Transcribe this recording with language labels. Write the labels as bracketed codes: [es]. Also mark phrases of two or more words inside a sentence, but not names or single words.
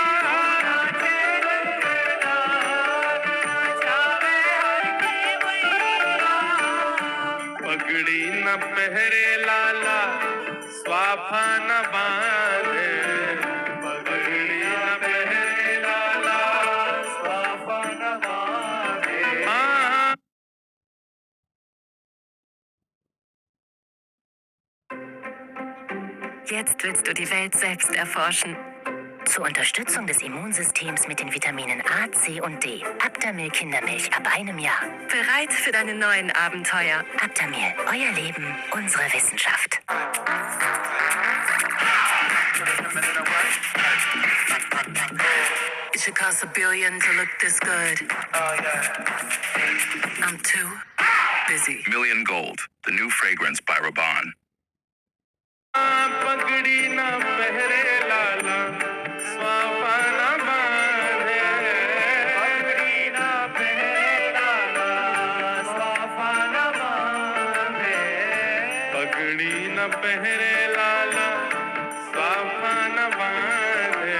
[hi] नाचे नंद लाल नचावे हरि की मैया, पगड़ी न पहरे लाला, स्वाफा न बांधे, पगड़ी न पहरे लाला, स्वाफा न बांधे, हाँ [de] Jetzt willst du die Welt selbst erforschen. Zur Unterstützung des Immunsystems mit den Vitaminen A, C und D. Aptamil Kindermilch ab 1 Jahr. Bereit für deine neuen Abenteuer. Aptamil, euer Leben, unsere Wissenschaft. [en] It should cost $1 billion to look this good. I'm too busy. Million Gold, the new fragrance by Rabanne. [hi] पगड़ी न पहरे लाला स्वाफा न बांधे, पगड़ी न पहरे लाला स्वाफा न बांधे, पगड़ी न पहरे लाला स्वाफा न बांधे,